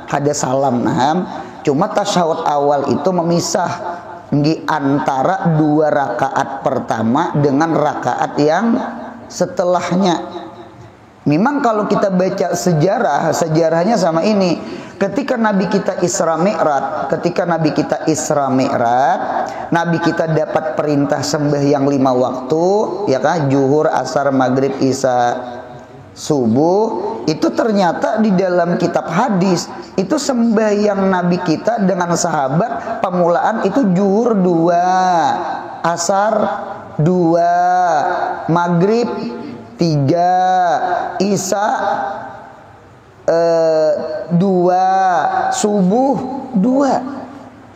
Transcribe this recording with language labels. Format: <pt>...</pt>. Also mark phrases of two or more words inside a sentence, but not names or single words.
<id>Cuma tasyahud awal itu memisah di antara 2 rakaat pertama dengan rakaat yang setelahnya. Memang kalau kita baca sejarahnya sama ini. Ketika Nabi kita Isra Mi'raj, Nabi kita dapat perintah sembahyang 5 waktu, ya kan? Zuhur, asar, maghrib, isya, subuh. Itu ternyata di dalam kitab hadis itu sembahyang Nabi kita dengan sahabat pemulaan itu zuhur 2, asar 2, maghrib 3, isya 2, subuh 2.</id>